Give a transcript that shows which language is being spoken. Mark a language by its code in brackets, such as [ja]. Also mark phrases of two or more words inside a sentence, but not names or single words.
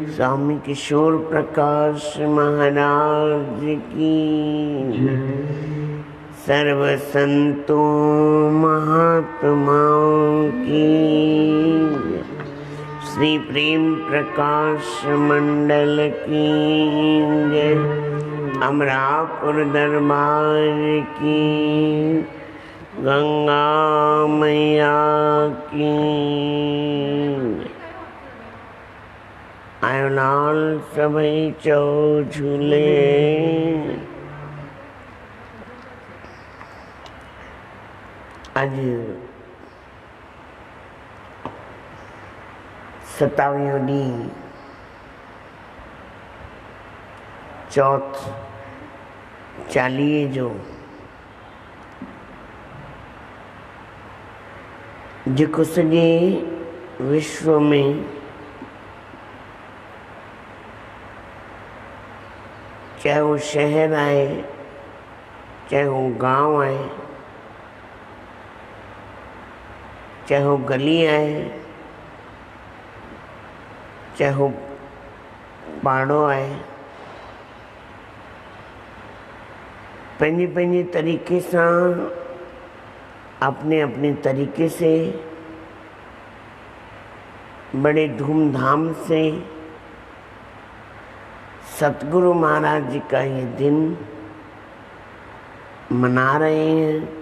[hi] स्वामी किशोर प्रकाश महाराज की जय। सर्व संतों महात्माओं की जय। श्री प्रेम प्रकाश मंडल की जय। अमरापुर दरबार की, गंगा मैया की। [sd] आयो लाल सभई चौ झूले। आज 27वीं ॾींहुं चौथ चालीहे जो जेको सॼे विश्व में चाहे वो शहर आहे, चाहे वो गांव आहे, चाहे वो गली आहे, चाहे वो पाड़ो आहे, पंहिंजे पंहिंजे तरीक़े सां, [hi] अपने अपने तरीके से, बड़े धूमधाम से सतगुरु महाराज जी का ये दिन मना रहे हैं।